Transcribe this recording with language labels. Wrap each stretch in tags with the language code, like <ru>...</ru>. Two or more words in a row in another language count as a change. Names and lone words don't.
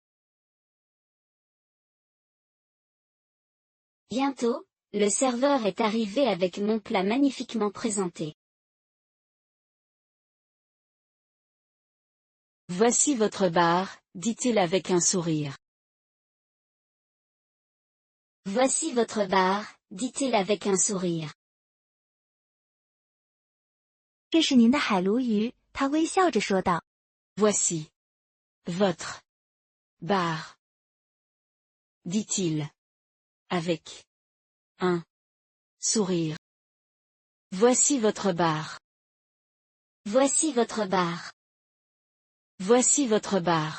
<fr>Bientôt, le serveur est arrivé avec mon plat magnifiquement présenté. Voici votre bar, dit-il avec un sourire. Voici votre bar, dit-il avec un sourire.</fr> <zh>这是您的海鲈鱼，他微笑着说道。</zh> <fr>Voici. Votre. Bar. Dit-il. Avec. Un. Sourire. Voici votre bar. Voici votre bar. Voici votre bar.</fr>